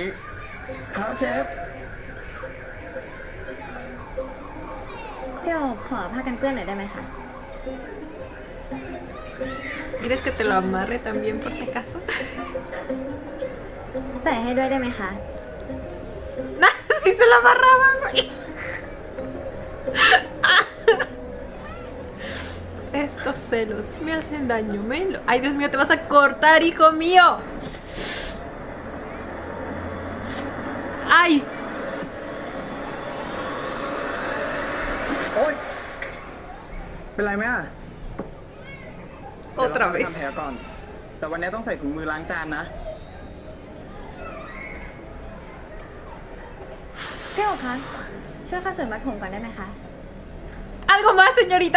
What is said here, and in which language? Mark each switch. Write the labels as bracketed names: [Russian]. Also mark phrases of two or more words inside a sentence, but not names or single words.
[Thai] ครับเชฟ พี่โอขอผ้ากันเปื้อนหน่อยได้ไหมคะ [Spanish] ¿Quieres que te lo amarre también por si acaso? [Thai] ใส่ให้ด้วยได้ไหมคะ [Spanish] Si se lo amarraban, güey. Estos celos me hacen daño, Melo. Ay, Dios mío, te vas a cortar, hijo mío. Ay. [Thai] โอ๊ย เป็นไรไหมอ่ะ [Spanish] Otra [Thai] เดี๋ยว [Spanish] vez. [Thai] เราทำแผลก่อน แต่วันนี้ต้องใส่ถุงมือล้างจานนะ พี่โอคะช่วยข้าวสวยมัดผมก่อนได้ไหมคะ [Spanish] ¿Algo más, señorita?